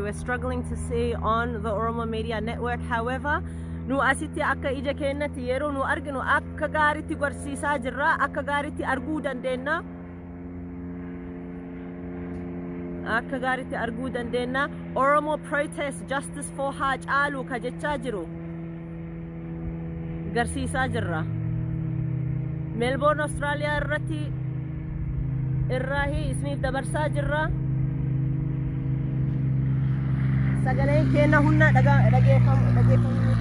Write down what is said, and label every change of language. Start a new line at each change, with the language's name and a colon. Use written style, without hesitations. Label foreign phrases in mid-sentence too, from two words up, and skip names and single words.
English: We're struggling to see on the Oromoo Media Network. However,
Oromo: nu asitti akka ija keenyatti yeroo nu arginu akka gaariitti barsiisaa jirra, akka gaariitti arguu dandeenya. Akka gaariitti arguu dandeenya. Oromoo
English: protest justice for Hacaaluu
Oromo: ka jechaa jiru garsiisaa jirra. Melbourne Australia irratti irraahi isiniif dabarsaa jirra. Sagaleen keenya hunda dhageeffamu.